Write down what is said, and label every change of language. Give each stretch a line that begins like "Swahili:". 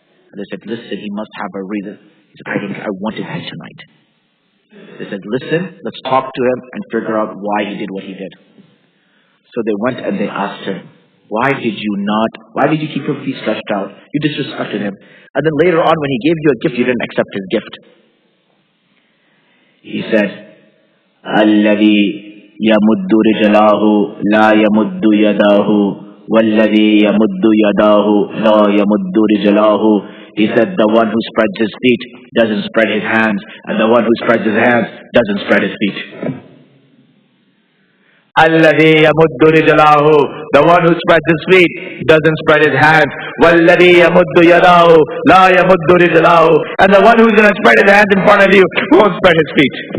English: And they said, listen, he must have a reason. He said, I want his head tonight. They said, listen, let's talk to him and figure out why he did what he did. So they went and they asked him, why did you keep your feet stretched out? You disrespected him. And then later on when he gave you a gift, you didn't accept his gift.
Arabic: He said, الذي يمد رجلاه لا يمد يداه والذي يمد يداه لا يمد رجلاه.
English: He said, the one who spreads his feet doesn't spread his hands, and the one who spreads his hands doesn't spread his feet.
Arabic: الذي يمد رجلاه,
English: the one who spreads his feet doesn't spread his hands.
Arabic: والذي يمد يداه لا يمد رجلاه,
English: and the one who's going to spread his hands in front of you won't spread his feet.